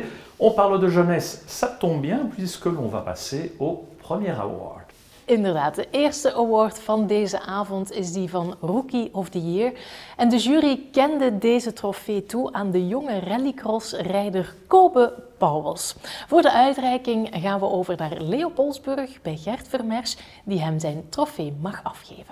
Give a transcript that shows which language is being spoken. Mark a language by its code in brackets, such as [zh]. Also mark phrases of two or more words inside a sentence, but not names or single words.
[fr] On parle de jeunesse, ça tombe bien puisque l'on va passer au premier award. [nl] Inderdaad, de eerste award van deze avond is die van [en] Rookie of the Year. [nl] En de jury kende deze trofee toe aan de jonge rallycross-rijder Kobe Pauwels. Voor de uitreiking gaan we over naar Leopoldsburg bij Gert Vermers, die hem zijn trofee mag afgeven.